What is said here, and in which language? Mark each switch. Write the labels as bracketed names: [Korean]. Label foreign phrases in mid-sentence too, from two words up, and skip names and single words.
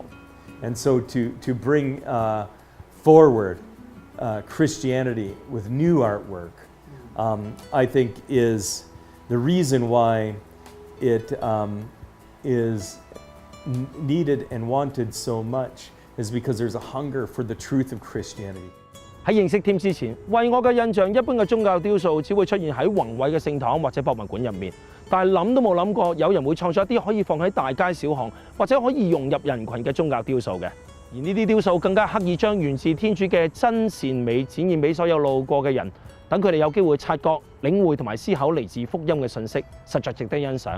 [English] And so to bring forward Christianity with new artwork, I think is the reason why it is needed and wanted so much, is because there's a hunger for the truth of Christianity. [Cantonese] 喺認識 Tim 之前，為我嘅印象，一般嘅宗教雕塑只會出現喺宏偉嘅聖堂或者博物館入面，但係諗都冇諗過有人會創作一啲可以放喺大街小巷或者可以融入人群嘅宗教雕塑嘅。而呢啲雕塑更加刻意將源自天主嘅真善美展現俾所有路過嘅人， 等佢哋有機會察覺、領會同埋思考嚟自福音嘅信息，實在值得欣賞。